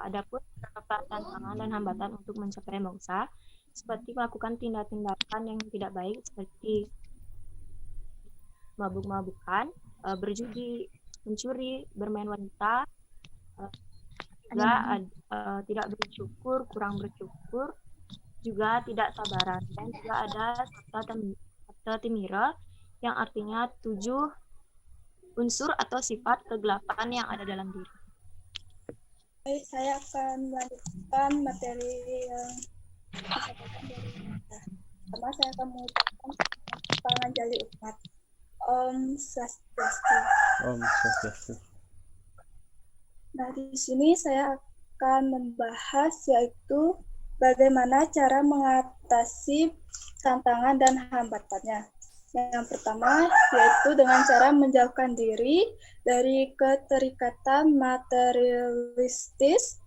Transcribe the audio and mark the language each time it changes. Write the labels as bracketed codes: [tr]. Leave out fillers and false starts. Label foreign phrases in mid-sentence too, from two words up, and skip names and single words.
[id] Adapun beberapa tantangan dan hambatan untuk mencapai moksa seperti melakukan tindak-tindakan yang tidak baik seperti mabuk-mabukan, berjudi, mencuri, bermain wanita, juga tidak bersyukur, kurang bersyukur, juga tidak sabaran, dan juga ada sabta timira yang artinya 7 unsur atau sifat kegelapan yang ada dalam diri. Baik, saya akan melanjutkan materi yang disampaikan dari kita. Pertama, saya akan mengucapkan panganjali umat. [sa] Om Swastiastu. Om Swastiastu. [id] Nah, di sini saya akan membahas yaitu bagaimana cara mengatasi tantangan dan hambatannya. Yang pertama yaitu dengan cara menjauhkan diri dari keterikatan materialistis.